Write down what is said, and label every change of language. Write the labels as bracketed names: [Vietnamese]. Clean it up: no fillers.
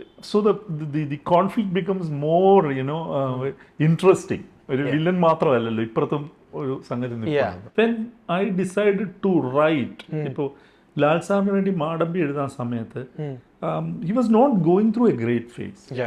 [English] So the conflict becomes more interesting. [Malayalam] ഒരു villain മാത്രമല്ലല്ലോ, ഇപ്പുറത്തും ഒരു സംഗതി നിൽക്കുകയാണ്. [English] Then I decided to write. [Malayalam] ഇപ്പോൾ ലാൽ സാറിന് വേണ്ടി മാടമ്പി എഴുതാൻ സമയത്ത് [English] he was not going through a great phase.